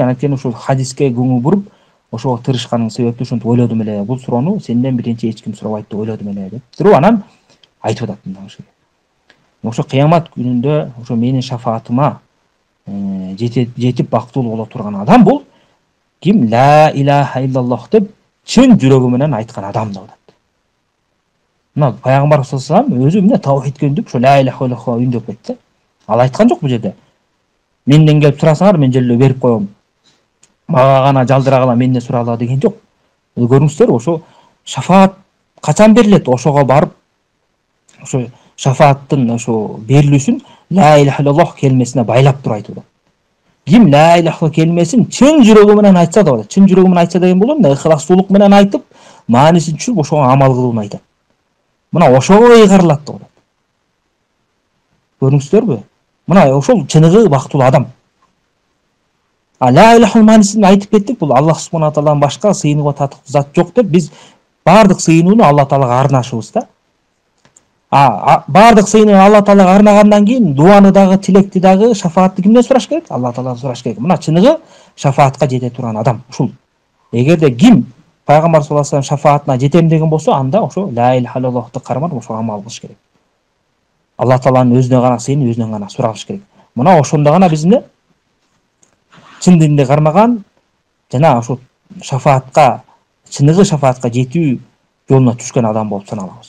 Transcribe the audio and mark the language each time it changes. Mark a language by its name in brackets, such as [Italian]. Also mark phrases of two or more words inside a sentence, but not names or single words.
[Kyrgyz] Анткени ушул хадиске көңүл буруп, ошого тырышканың себептүү ушинтип ойлодум эле. Бул суроону сенден биринчи эч ким сурабайт деп ойлодум эле деп туруп анан айтып атат мындай ушул. Ошо кыямат күнүндө ошо менин шафаатыма жетип бактылуу боло турган адам бул ким? [Arabic] لا إله إلا الله [Kyrgyz] деп чын жүрөгү менен айткан адам деп атат. Мына пайгамбар [Arabic] صلى الله عليه وسلم [Kyrgyz] өзү эмне таухидке үндүп, ошо [Arabic] لا إله إلا الله [Kyrgyz] үндөп кетти. Ал айткан жок бул жерде. Менден келип сурасаңар мен желе берип коем. Мага гана жалдырагыла, менден сурагыла деген жок. Көрүңүздөр, ошо шафаат качан берилет? Ошого барып, ошо шафааттын ошо берилүүсүн [Arabic] لا إله إلا الله [Kyrgyz] келмесине байлап туруп айтып атат. Ким [Arabic] لا إله [Kyrgyz] келмесин чын жүрөгү менен айтса да болот. Чын жүрөгү менен айтса деген болот, ыхластуулук менен айтып, маанисин түшүнүп, ошого амал кылууну айтат. Мына ошого ыйгарылат деп атат. Көрүңүздөрбү? Мына ошол чыныгы бактылуу адам. [Arabic] لا إله [Kyrgyz] маанисин айтып кеттик, бул Аллах [Arabic] سبحانه تعالى [Kyrgyz] башка сыйынууга татык зат жок деп биз бардык сыйынууну Алла таалага арнашыбыз да. Бардык сыйынууну Алла таалага арнагандан кийин дуаны дагы, тилекти дагы, шафаатты кимден сураш керек? Алла тааладан сураш керек. Мына чыныгы шафаатка жете турган адам ушул. Эгерде ким пайгамбар [Arabic] صلى الله عليه وسلم [Kyrgyz] шафаатына жетем деген болсо, анда ошо [Arabic] لا إله إلا الله [Kyrgyz] кармап ошого амал кылыш керек. Алла тааланын өзүнө гана сыйынып, өзүнөн гана сурагыш керек. Мына ошондо гана биз эмне? Чын динди кармаган жана ошо шафаатка, чыныгы шафаатка жетүү жолуна түшкөн адам болуп саналабыз.